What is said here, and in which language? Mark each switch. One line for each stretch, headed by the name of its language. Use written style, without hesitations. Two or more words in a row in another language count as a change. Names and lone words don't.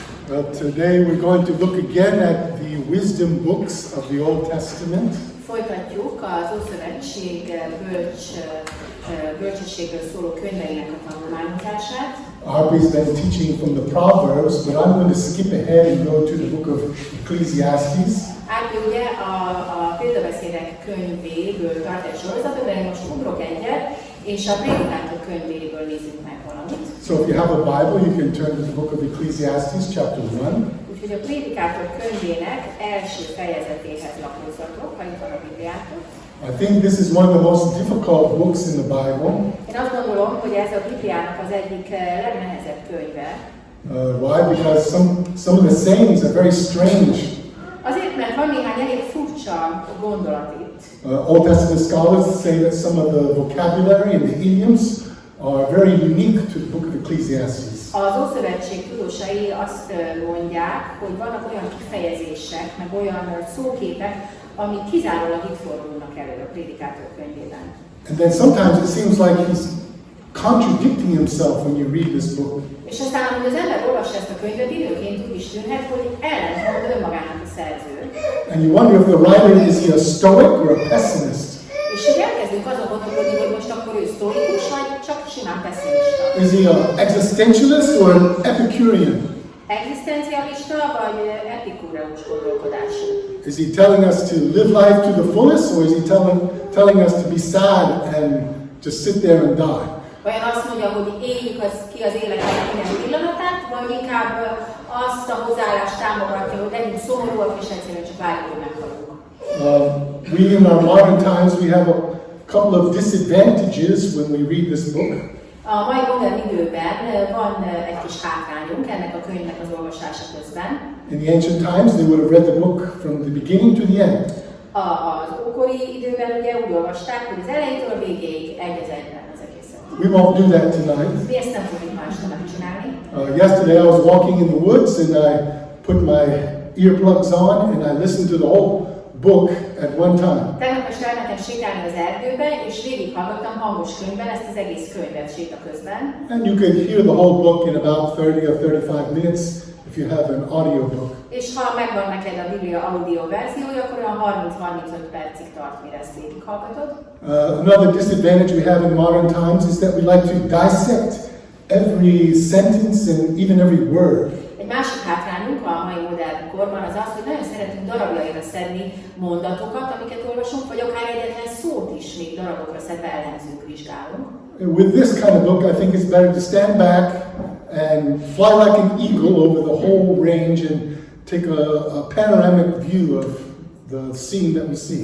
English: Well, today we're going to look again at the wisdom books of the Old Testament.
Hungarian: Folytatjuk az Ószövetség bölcsességről szóló könyveinek a tanulmányozását.
English: Harvey's been teaching from the Proverbs, but I'm going to skip ahead and go to the Book of Ecclesiastes.
Hungarian: Árpi ugye a példabeszédek könyvéből tart egy sorozatot, de én most ugrok egyet, és a prédikátor könyvéből nézzük meg valamit.
English: So if you have a Bible, you can turn to the Book of Ecclesiastes, chapter 1.
Hungarian: Úgyhogy a prédikátor könyvének első fejezetéhez lapozzatok, ha itt van a Bibliátok.
English: I think this is one of the most difficult books in the Bible.
Hungarian: Én azt gondolom, hogy ez a Bibliának az egyik legnehezebb könyve.
English: Why? Because some of the sayings are very strange.
Hungarian: Azért, mert van néhány elég furcsa gondolat itt.
English: Old Testament scholars say that some of the vocabulary and the idioms are very unique to the Book of Ecclesiastes.
Hungarian: Az Ószövetség tudósai azt mondják, hogy vannak olyan kifejezések, meg olyan szóképek, amik kizárólag itt fordulnak elő a prédikátor könyvében.
English: And then sometimes it seems like he's contradicting himself when you read this book.
Hungarian: És aztán, amikor az ember olvassa ezt a könyvet, időnként úgy is tűnhet, hogy ellentmond önmagának a szerző.
English: And you wonder if the writer is he a stoic or a pessimist?
Hungarian: És így elkezdünk azon gondolkodni, hogy most akkor ő sztorikus, vagy csak simán pessimista.
English: Is he an existentialist or an Epicurean?
Hungarian: Egzisztencialista, vagy epikúreus gondolkodású?
English: Is he telling us to live life to the fullest, or is he telling us to be sad and just sit there and die?
Hungarian: Vajon azt mondja, hogy éljük ki az életet minden pillanatát, vagy inkább azt a hozzáállást támogatja, hogy legyünk szomorúak, és egyszerűen csak várjuk, hogy meghalunk?
English: We in our modern times, we have a couple of disadvantages when we read this book.
Hungarian: A mai modern időben van egy kis hátrányunk ennek a könyvnek az olvasása közben.
English: In the ancient times, they would have read the book from the beginning to the end.
Hungarian: Az ókori időben ugye úgy olvasták, hogy az elejétől a végéig egy az egyben az egészet.
English: We won't do that tonight.
Hungarian: Mi ezt nem fogjuk másra megcsinálni.
English: Yesterday I was walking in the woods and I put my earplugs on and I listened to the whole book at one time.
Hungarian: Tegnap este elmentem sétálni az erdőbe, és végighallgattam hangos könyvben ezt az egész könyvet séta közben.
English: And you could hear the whole book in about 30 or 35 minutes if you have an audio book.
Hungarian: És ha megvan neked a Biblia audio verziója, akkor olyan 30-35 percig tart, mire ezt végighallgatod.
English: Another disadvantage we have in modern times is that we like to dissect every sentence and even every word.
Hungarian: Egy másik hátrányunk a mai modern korban az az, hogy nagyon szeretünk darabjaira szedni mondatokat, amiket olvasunk, vagy akár egyetlen szót is még darabokra szedve elemzünk, vizsgálunk.
English: With this kind of book, I think it's better to stand back and fly like an eagle over the whole range and take a panoramic view of the scene that we see.